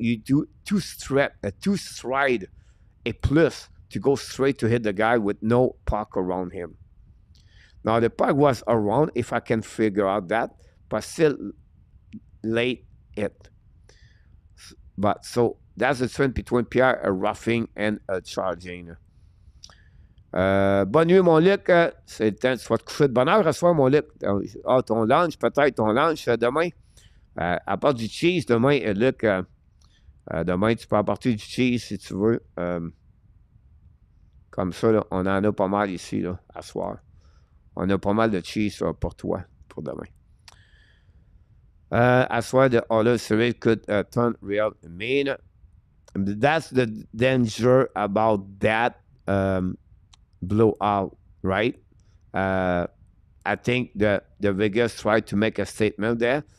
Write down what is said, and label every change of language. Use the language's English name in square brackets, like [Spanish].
[English] You do two stride, a plus to go straight to hit the guy with no puck around him. Now, the puck was around, if I can figure out that, but still late hit. But so that's the difference between Pierre, a roughing and a charging. [French] Bonne nuit, mon Luc. C'est le temps, tu vas te coucher de bonne heure à soir, mon Luc. Ah, ton lunch, peut-être ton lunch demain. À part du cheese, demain, Luc, demain, tu peux apporter du cheese si tu veux. Comme ça, là, on en a pas mal ici, là, à soir. On a pas mal de cheese pour toi, pour demain. [English] As well, the other series could turn real mean. That's the danger about that blowout, right? Uh, I think the Vegas tried to make a statement there.